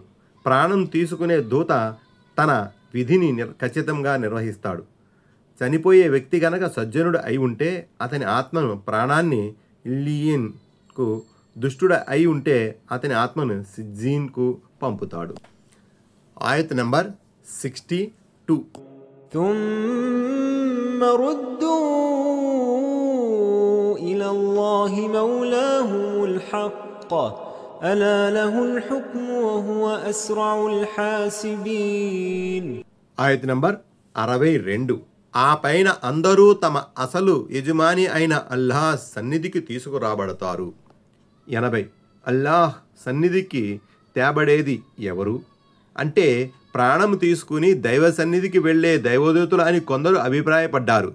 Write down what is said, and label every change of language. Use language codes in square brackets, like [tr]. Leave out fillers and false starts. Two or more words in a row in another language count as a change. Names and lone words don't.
[te] ప్రాణం తీసుకునే దూత తన విధిని ఖచ్చితంగా నిర్వహిస్తాడు. చనిపోయే వ్యక్తి గనక సజ్జనుడు అయి ఉంటే అతని ఆత్మను ప్రాణాన్ని ఇల్లియన్కు, దుష్టుడు అయి ఉంటే అతని ఆత్మను సిజ్జీన్కు పంపుతాడు. ఆయత్ నంబర్ 62. [ar] ثم ردوا إلى الله مولاهم الحق ألا له الحكم وهو أسرع الحاسبين. [te] ఆయత్ నంబర్ 62. ఆ పైన అందరూ తమ అసలు యజమాని అయిన అల్లాహ్ సన్నిధికి తీసుకురాబడతారు. 80. అల్లాహ్ సన్నిధికి తేబడేది ఎవరు అంటే ప్రాణం తీసుకుని దైవ సన్నిధికి వెళ్లే దైవదూతులు అని కొందరు అభిప్రాయపడ్డారు.